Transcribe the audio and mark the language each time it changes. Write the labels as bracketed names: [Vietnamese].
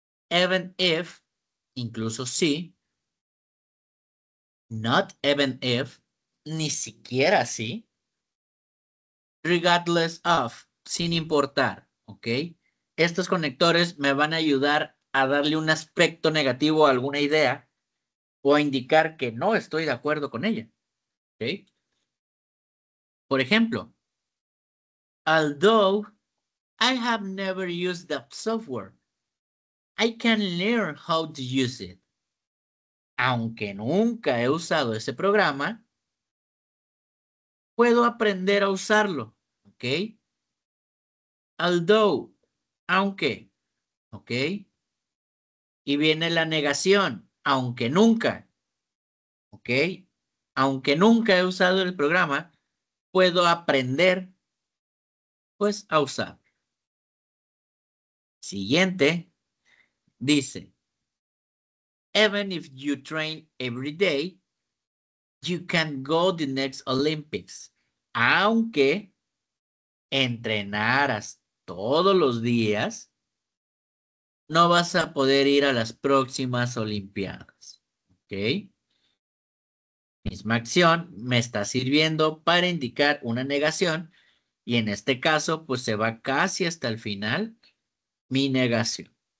[English] even if, [Spanish] incluso si, [English] not even if, [Spanish] ni siquiera si, [English] regardless of, [Spanish] sin importar, ¿ok? Estos conectores me van a ayudar a darle un aspecto negativo a alguna idea o a indicar que no estoy de acuerdo con ella, ¿ok? Por ejemplo, [English] although I have never used the software, I can learn how to use it. [Spanish] Aunque nunca he usado ese programa, puedo aprender a usarlo, ¿ok? Although, aunque, ¿ok? Y viene la negación, aunque nunca, ¿ok? Aunque nunca he usado el programa, puedo aprender, pues, a usar. Siguiente, dice, [English] even if you train every day, you can go the next Olympics. [Spanish] Aunque entrenaras todos los días, no vas a poder ir a las próximas Olimpiadas. ¿Ok? Misma acción me está sirviendo para indicar una negación y en este caso pues se va casi hasta el final mi negación.